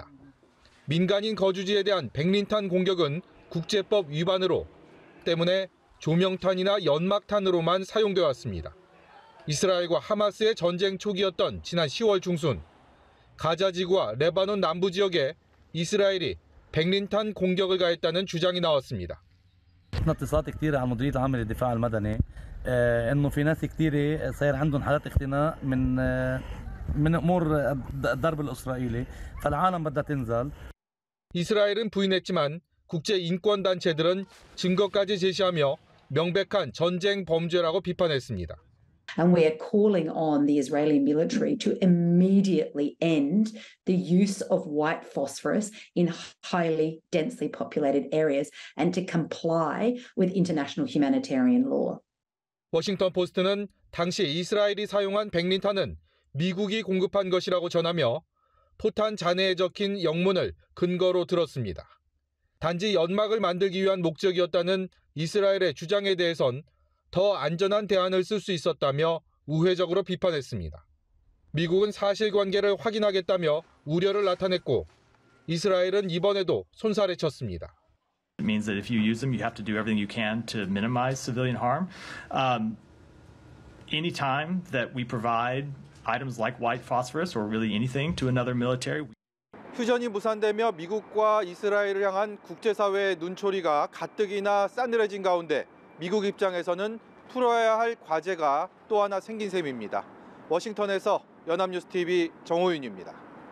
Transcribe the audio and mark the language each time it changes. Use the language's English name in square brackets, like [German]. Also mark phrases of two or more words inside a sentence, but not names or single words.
[Korean] 민간인 거주지에 대한 백린탄 공격은 국제법 위반으로 때문에 조명탄이나 연막탄으로만 사용되어 왔습니다. 이스라엘과 하마스의 전쟁 초기였던 지난 10월 중순 가자 지구와 레바논 남부 지역에 이스라엘이 백린탄 공격을 가했다는 주장이 나왔습니다. [Arabic] اتصالات كثيرة على مديرية العمل الدفاع المدني انه في ناس كثيرة صار عندهم حالات اختناق من من امور الضرب الاسرائيلي فالعالم بدها تنزل. [Korean] 이스라엘은 부인했지만 국제 인권 단체들은 증거까지 제시하며 명백한 전쟁 범죄라고 비판했습니다. [English] And we are calling on the Israeli military to immediately end the use of white phosphorus in highly densely populated areas and to comply with international humanitarian law. [Korean] 워싱턴 포스트는 당시 이스라엘이 사용한 백린탄은 미국이 공급한 것이라고 전하며 포탄 잔해에 적힌 영문을 근거로 들었습니다. 단지 연막을 만들기 위한 목적이었다는 이스라엘의 주장에 대해선 더 안전한 대안을 쓸 수 있었다며 우회적으로 비판했습니다. 미국은 사실관계를 확인하겠다며 우려를 나타냈고 이스라엘은 이번에도 손살에 쳤습니다. [English] It means that if you use them, you have to do everything you can to minimize civilian harm. Any time that we provide items like white phosphorus or really anything to another military. [Korean] 휴전이 무산되며 미국과 이스라엘을 향한 국제사회의 눈초리가 가뜩이나 싸늘해진 가운데 미국 입장에서는 풀어야 할 과제가 또 하나 생긴 셈입니다. 워싱턴에서 연합뉴스TV 정호윤입니다.